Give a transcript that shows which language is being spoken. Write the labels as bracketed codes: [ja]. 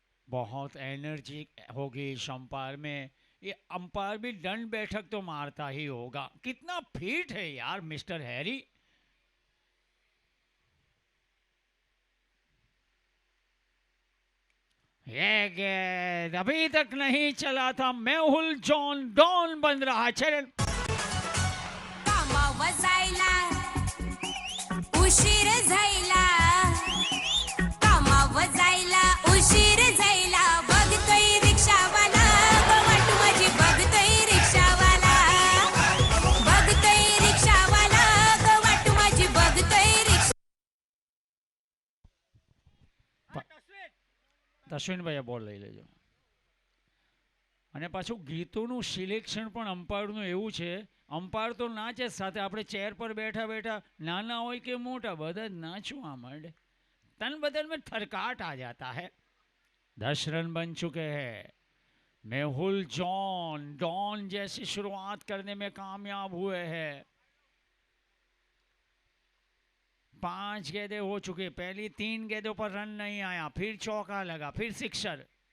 [hi] बहुत एनर्जी होगी इस अंपायर में। ये अंपायर भी दंड बैठक तो मारता ही होगा। कितना फिट है यार मिस्टर हैरी। ये गेंद अभी तक नहीं चला था। मेहुल जॉन डॉन बन रहा है। 6 रन। [mr] कामावर जायला उशीर झायला, कामावर जायला उशीर झायला, बघतोय रिक्षावाला गवाट माझी, बघतोय रिक्षावाला, बघतोय रिक्षावाला गवाट माझी, बघतोय रिक्षा। [gu] અશ્વિનભાઈ બોલ લઈ લેજો। અને પાછું ગીતોનું સિલેક્શન પણ અમ્પાયરનું એવું છે, અમ્પાયર તો નાચે જ સાથે આપણે ચેર પર બેઠા બેઠા નાના હોય કે મોટા બધા જ નાચવા માંડે, [hi] तन बदन में थरकाट आ जाता है। 10 रन बन चुके हैं। मेहुल जॉन डॉन जैसी शुरुआत करने में कामयाब हुए हैं। 5 गेंदें हो चुकी, पहली 3 गेंदों पर रन नहीं आया, फिर चौका लगा, फिर सिक्सर।